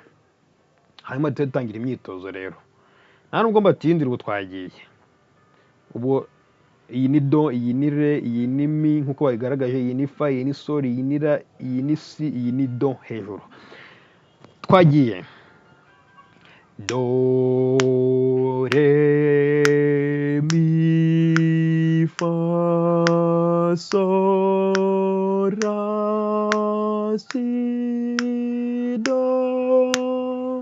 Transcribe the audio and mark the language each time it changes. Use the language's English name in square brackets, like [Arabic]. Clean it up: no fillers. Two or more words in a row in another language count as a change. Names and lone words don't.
[Kinyarwanda] Hanyuma dutangira imyitozo rero. Nta nubwo mbatindira, ubu twagiye. Ubu iyi ni do, iyi ni re, iyi ni mi nkuko bayigaragaje, iyi ni fa, iyi ni sol, iyi ni ra, iyi ni si, iyi ni do hejuru. Twagiye. Do re mi fa sol ra si do.